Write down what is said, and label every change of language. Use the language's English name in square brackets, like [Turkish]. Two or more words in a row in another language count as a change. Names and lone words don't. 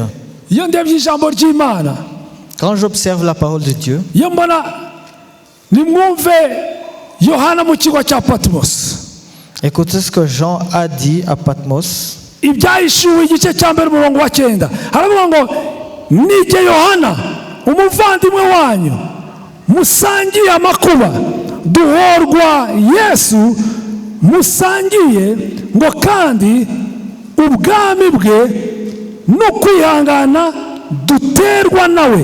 [Kinyarwanda] Iyo ndebye ijambo ry'Imana, [French] quand j'observe la parole de Dieu, [Kinyarwanda] iyo mbona nimwumve Yohana mu kigo cya Patmos. [French] Écoutez ce que Jean a dit à Patmos. [Kinyarwanda] Ibyahishuwe igice cya mbere umurongo wa 9 haravuga ngo nijye Yohana umuvandimwe wanyu musangiye amakuba duhorwa Yesu musangiye ngo kandi ubwami bwe no kwihangana duterwa nawe.